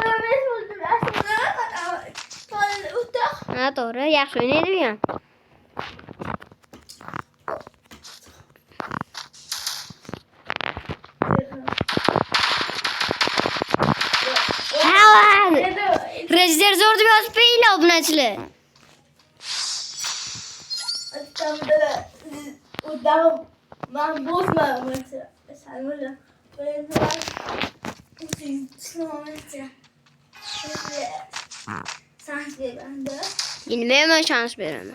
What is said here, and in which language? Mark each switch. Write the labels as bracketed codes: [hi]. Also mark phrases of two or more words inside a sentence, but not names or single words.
[uz] Ha, to'g'ri, yaxshi o'ynaydi bu ham. Rezer zo'r deb yozib qo'yinglar obunachilar. [tr] Ben bozmadım. Sen böyle sans ver bende. Yine hemen şans veremem.